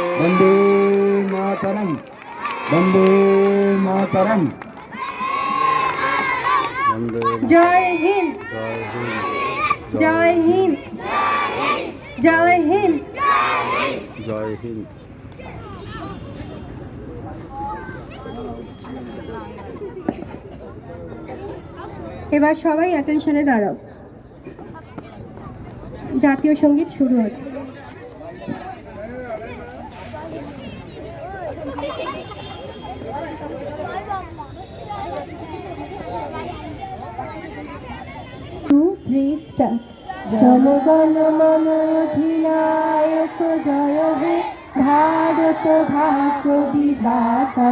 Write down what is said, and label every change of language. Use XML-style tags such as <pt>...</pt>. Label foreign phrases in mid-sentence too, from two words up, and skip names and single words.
<hi>वंदे मातरम, वंदे मातरम। वंदे जय हिंद, जय हिंद, जय हिंद, जय हिंद। जय हिंद।</hi> <bn>এবার সবাই অ্যাটেনশনে দাঁড়াও, জাতীয় সঙ্গীত শুরু হচ্ছে। জনগণ মন অধিনায়ক জয় হে ভারত ভাগ্য বিধাতা।</bn>